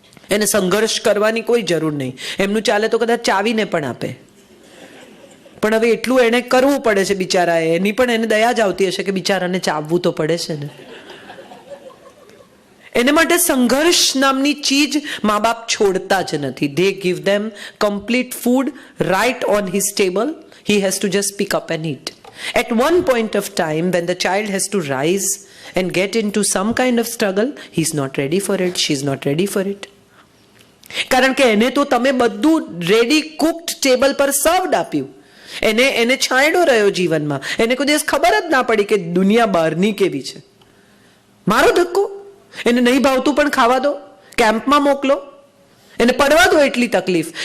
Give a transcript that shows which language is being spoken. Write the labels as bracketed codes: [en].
[gu] એને સંઘર્ષ કરવાની કોઈ જરૂર નહીં. એમનું ચાલે તો કદાચ ચાવીને પણ આપે, પણ હવે એટલું એને કરવું પડે છે બિચારાએ. એની પણ એને દયા જ આવતી હશે કે બિચારાને ચાવવું તો પડે છે ને. એને માટે સંઘર્ષ નામની ચીજ મા બાપ છોડતા જ નથી. [en] They give them complete food right on his table. He has to just pick up and eat. At one point of time, when the child has to rise and get into some kind of struggle, he's not ready for it, she's not ready for it. [gu] કારણ કે એને તો તમે બધું ready cooked table પર સર્વડ આપ્યું. એને છાંયડો રહ્યો જીવનમાં. એને કોઈ દિવસ ખબર જ ના પડી કે દુનિયા બહારની કેવી છે. મારો ધક્કો. એને નહીં ભાવતું પણ ખાવા દો, કેમ્પમાં મોકલો, એને પડવા દો એટલી તકલીફ.